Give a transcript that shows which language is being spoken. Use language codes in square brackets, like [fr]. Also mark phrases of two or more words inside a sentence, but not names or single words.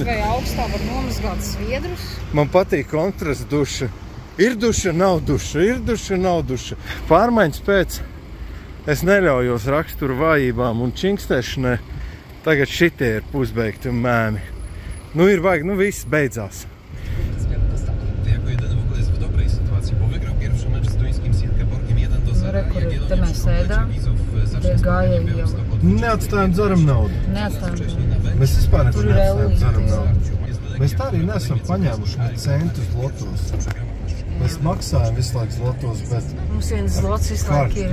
[lv] Vai augstā var nomazgāt sviedrus? Man patīk kontrast duša. Ir duša, nav duša. Ir duša, nav duša. Pārmaiņas pēc es neļaujos raksturu vājībām un činkstēšanai. Tagad šitie ir pusbeigti un mēmi. Nu ir vajag, nu viss beidzās. [pl] Ty jako jedyny w ogóle jest w dobrej sytuacji, bo wygrał pierwszy mecz z duńskim Silkeborgiem 1-0. [lv] Kur te mēs ēdām, tie gājēji jau. Neatstājam dzeram naudu. Mēs vispār neatstājam dzeram naudu. Mēs tā arī nesam paņēmuši centus zlotos. Mēs maksājam visu laiku zlotos, bet... Mums viens zlots visu laiku ir.